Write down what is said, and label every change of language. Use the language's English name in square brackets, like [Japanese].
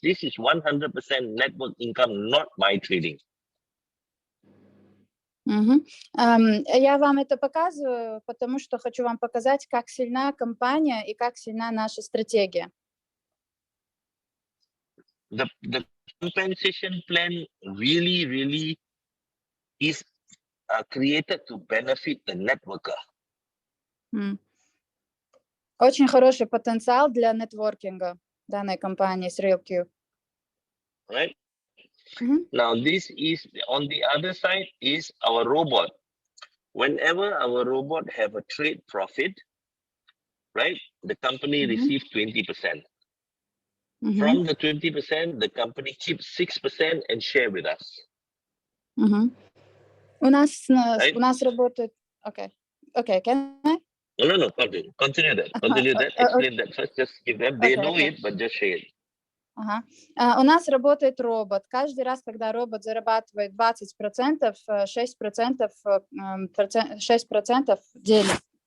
[English] This is 100% network income, not my trading. [Russian] Я вам это показываю, потому что хочу вам показать, как сильна компания и как сильна наша стратегия. [English] The compensation plan really is created to benefit the networker. [Russian] Очень хороший потенциал для нетворкинга данной компании с RoyalQ. [English] Right? Now, this is on the other side is our robot. Whenever our robot have a trade profit, right, the company receives 20%. From the 20%, the company keeps 6% and share with us. [Russian] У нас работает... [English] Okay, can I? No, continue that. Explain that first. Just give them. They know it, but just share it. [Russian] У нас работает робот. Каждый раз, когда робот зарабатывает 20%, 6% делит.